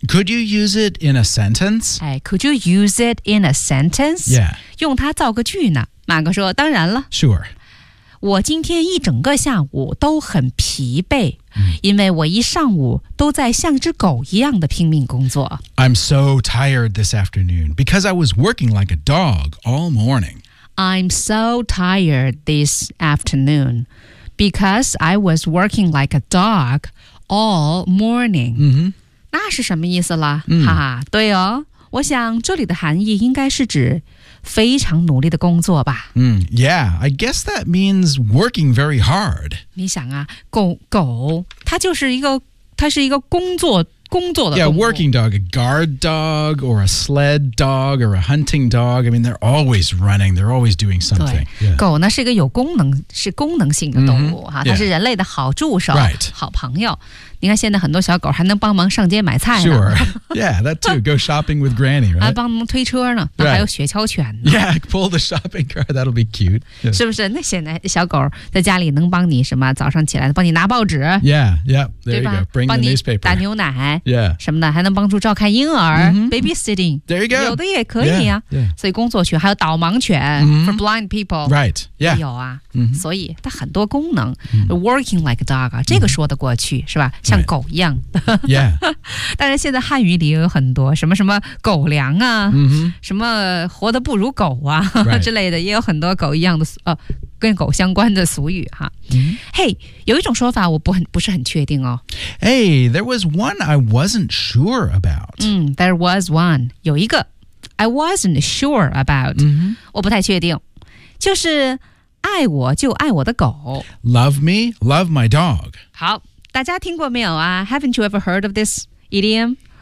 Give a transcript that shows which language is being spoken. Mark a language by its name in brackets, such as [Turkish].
[English] Could you use it in a sentence? Could you use it in a sentence? Yeah. [Chinese] 用它造个句呢？马哥说当然了。 [English] Sure. [Chinese] 我今天一整个下午都很疲惫、mm. 因为我一上午都在像只狗一样的拼命工作。 [English] I'm so tired this afternoon because I was working like a dog all morning. I'm so tired this afternoon because I was working like a dog all morning.、 Mm-hmm. [Chinese] 那是什么意思了、 mm. 哈哈，对哦，我想这里的含义应该是指非常努力的工作吧。 Mm. [English] Yeah, I guess that means working very hard. [Chinese] 你想啊，狗它就是一个，它是一个工作的工作。 [English] Yeah, working dog, a guard dog, or a sled dog, or a hunting dog. I mean, they're always running, they're always doing something. [Chinese] 对、yeah. 狗呢是一个有功能，是功能性的动物、mm-hmm. 啊、 [English] yeah. [Chinese] 它是人类的好助手、 [English] right. [Chinese] 好朋友。你看现在很多小狗还能帮忙上街买菜呢。 [English] Sure. Yeah, that too. Go shopping with granny, right? [Chinese] 还帮忙推车呢、 [English] right. [Chinese] 还有雪橇犬呢。 [English] Yeah, pull the shopping cart, that'll be cute.、Yeah. [Chinese] 是不是那现在小狗在家里能帮你什么早上起来帮你拿报纸。 [English] Yeah, yeah, there you go. Bring the newspaper. [Chinese] 帮你打牛奶。 [English] Yeah. [Chinese] 什么的还能帮助照看婴儿、 mm-hmm. [English] babysitting. There you go. [Chinese] 有的也可以啊。 [English] Yeah, yeah. [Chinese] 所以工作犬还有导盲犬、 mm-hmm. [English] for blind people. Right, yeah. [Chinese] 有啊。 Mm-hmm. 所以它很多功能、mm-hmm. [English] working like a dog, [Chinese] 这个说得过去、mm-hmm. 是吧像狗一样、 [English] yeah. [Chinese] 但是现在汉语里有很多什么什么狗粮啊、 mm-hmm. 什么活得不如狗啊、 [English] right. [Chinese] 之类的也有很多狗一样的、跟狗相关的俗语哈。嘿、mm-hmm. hey, 有一种说法我不是很确定哦。 [English] Hey, there was one I wasn't sure about. There was one. [Chinese] 有一个 [English] I wasn't sure about.、 Mm-hmm. [Chinese] 我不太确定。就是爱我就爱我的狗。 [English] Love me, love my dog. [Chinese] 好。大家听过没有啊 [English] ?Haven't you ever heard of this idiom?